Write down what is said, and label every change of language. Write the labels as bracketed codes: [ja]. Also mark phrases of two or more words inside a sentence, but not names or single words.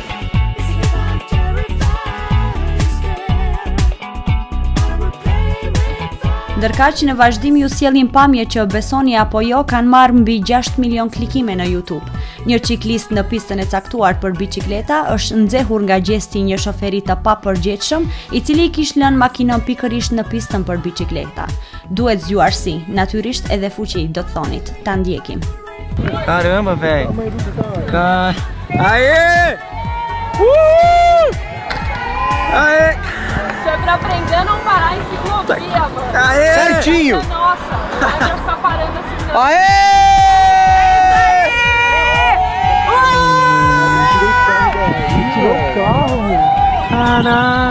[sq] Ndërkaq në vazhdim ju sjellin pamje që besoni apo jo kanë marrë mbi 6 milion klikime në YouTube. Një ciklist në pistën e caktuar për biçikleta është nxehur nga gjesti një shoferi të papërgjegjshëm, i cili kishte lënë makinën pikërisht në pistën për biçikleta. Duhet zgjuarsi, natyrisht edhe fuqi, do të thonit. Ta ndjekim. [pt] Caramba, velho. Aê! Aê! Foi pra aprender a não parar em ciclovia, mano. Aê! Certinho! Nossa, não vai ficar parando assim, não. Aê! Tirou o carro! Caraca!